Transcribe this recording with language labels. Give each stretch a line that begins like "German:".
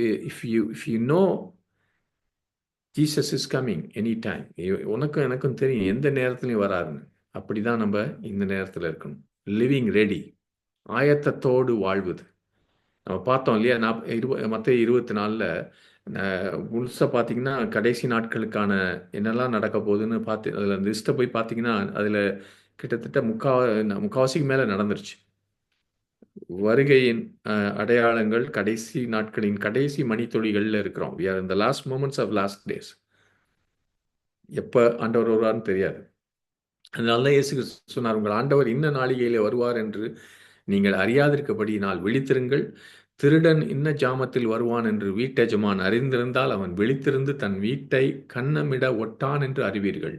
English: if you know Jesus is coming anytime,
Tamil: உனக்கும் எனக்கும் தெரியும் எந்த நேரத்துலையும் வராருன்னு. அப்படி தான் நம்ம இந்த நேரத்தில் இருக்கணும்.
English: living ready,
Tamil: ஆயத்தத்தோடு வாழ்வது. நம்ம பார்த்தோம் இல்லையா, மத்தேயு 24 முழுசாக பார்த்தீங்கன்னா கடைசி நாட்களுக்கான என்னெல்லாம் நடக்க போகுதுன்னு பார்த்து அதில் லிஸ்ட்டை போய் பார்த்தீங்கன்னா அதில் கிட்டத்தட்ட முக்காவாசிக்கு மேலே நடந்துருச்சு. வருகையின் அடையாளங்கள் கடைசி நாட்களின் கடைசி மணித்துளிகளில் இருக்கிறோம்.
English: we are in the last moments of last days.
Tamil: எப்போ ஆண்டவர் வருவார்னு தெரியாது. அதனால தான் இயேசு கிறிஸ்து சொன்னார், உங்கள் ஆண்டவர் இன்ன நாளிகையிலே வருவார் என்று நீங்கள் அறியாதிருக்கபடியினால் விழித்திருங்கள். திருடன் இன்ன ஜாமத்தில் வருவான் என்று வீட்டெஜமான் அறிந்திருந்தால் அவன் விழித்திருந்து தன் வீட்டை கன்னமிட ஒட்டான் என்று அறிவீர்கள்.